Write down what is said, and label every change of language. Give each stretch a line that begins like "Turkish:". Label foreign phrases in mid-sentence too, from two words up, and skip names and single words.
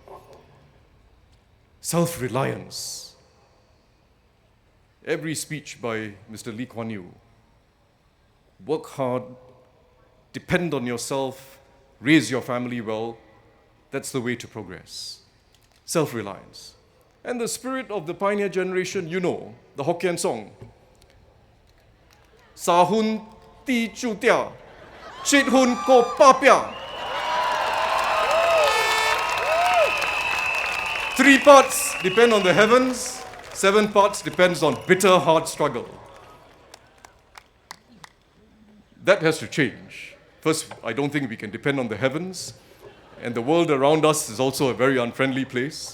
English: Self-reliance. Every speech by Mr. Lee Kuan Yew. Work hard, depend on yourself, raise your family well. That's the way to progress. Self-reliance. And the spirit of the pioneer generation, you know, the Hokkien song.
Min Nan Chinese: Sa hun ti chu tia, chit hun ko pa pia.
English: 3 parts depend on the heavens, 7 parts depends on bitter, hard struggle. That has to change. First, I don't think we can depend on the heavens, and the world around us is also a very unfriendly place.